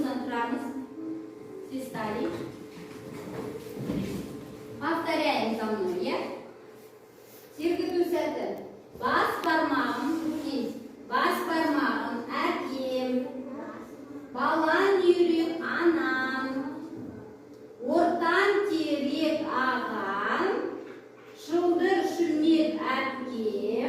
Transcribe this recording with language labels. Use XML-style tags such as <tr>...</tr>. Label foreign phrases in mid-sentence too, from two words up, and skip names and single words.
<kk>Тұрамыз. Свистали.</kk> <ru>Повторяем за мной, я.</ru> <kk>Сергіту сәті. Бас бармағын көкейіз. Бас бармағын әкем. Балан үйрек анам. Ортан терек ағам. Шылдыр шүмек әпкем.</kk>